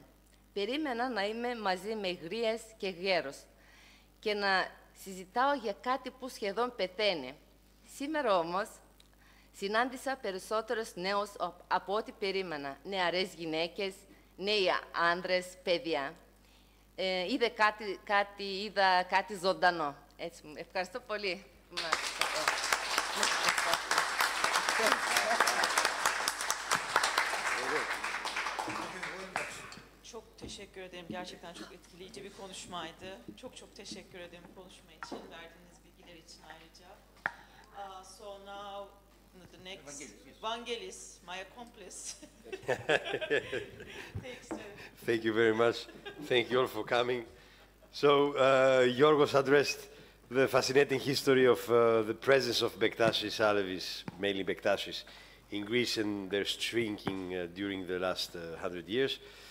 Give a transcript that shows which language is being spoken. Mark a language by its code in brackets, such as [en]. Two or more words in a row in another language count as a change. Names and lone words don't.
[el] Περίμενα να είμαι μαζί με γρίες και γέρους και να συζητάω για κάτι που σχεδόν πεθαίνει. Σήμερα όμως, συνάντησα περισσότερους νέους από ό,τι περίμενα. Νεαρές γυναίκες, νέοι άνδρες, παιδιά. Είδα κάτι ζωντανό. Έτσι, ευχαριστώ πολύ. [tr] Çok teşekkür ederim. Gerçekten çok etkileyici bir konuşmaydı. Çok çok teşekkür ederim konuşma için, verdiğiniz bilgiler için ayrıca. [en] So now the next Vangelis, my accomplice. Thanks, Thank you very much. Thank you all for coming. So Yorgos addressed the fascinating history of the presence of Bektaşis Alevis, mainly Bektaşis, in Greece and their shrinking during the last 100 years.